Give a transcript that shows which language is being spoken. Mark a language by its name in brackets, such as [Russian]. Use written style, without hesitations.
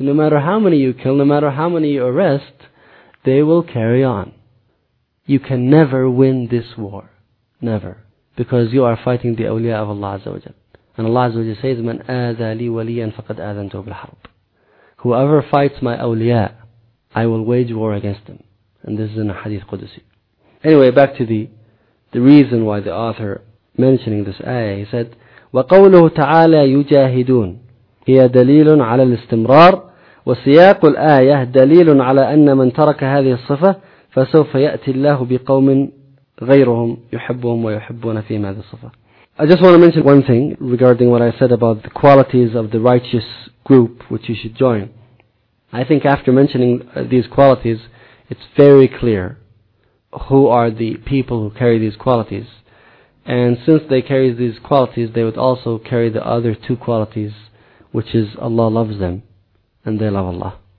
[English] No matter how many you kill, no matter how many you arrest, they will carry on. You can never win this war. Never. Because you are fighting the awliya of Allah Azza wa Jalla. And Allah Azza wa Jalla says, [Arabic] "Man aza li waliyan faqad adantu bil harb." [English] Whoever fights my awliya, I will wage war against them. And this is in a hadith Qudusi. Anyway, back to the reason why the author mentioning this ayah, he said, [Arabic] وَقَوْلُهُ تَعَالَى يُجَاهِدُونَ هِيَ دَلِيلٌ عَلَى الْإِسْتِمْرَارِ وَسِيَاقُ الْآيَةِ دَلِيلٌ عَلَى أَنَّ مَنْ تَرَكَ هَذِهِ الصِّفَةِ فَسَوْفَ يَأْتِ اللَّهُ بِقَوْمٍ غَيْرُهُمْ يُحِبُّهُمْ وَيُحِبُّونَ فِيهِمْ هَذِهِ الصِّفَةِ. [English] I just want to mention one thing regarding what I said about the qualities of the righteous group which you should join. I think after mentioning these qualities, it's very clear who are the people who carry these qualities. And since they carry these qualities, they would also carry the other two qualities, which is Allah loves them and they love Allah.